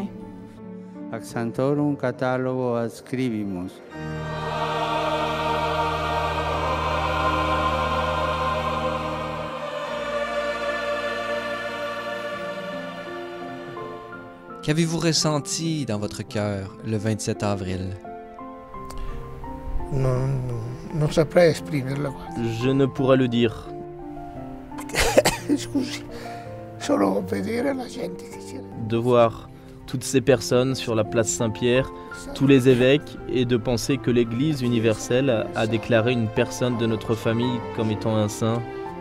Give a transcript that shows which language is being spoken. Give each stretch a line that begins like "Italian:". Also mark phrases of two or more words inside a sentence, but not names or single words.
Latin: Ac Sanctorum catalogo adscribimus.
French: Qu'avez-vous ressenti dans votre cœur le 27 avril?
Italian: Non saprei esprimerlo.
French: Je ne pourrais le dire.
Italian: Scusi, solo vedere la gente che c'era.
French: De voir toutes ces personnes sur la place Saint-Pierre, tous les évêques, et de penser que l'Église universelle a déclaré une personne de notre famille comme étant un saint,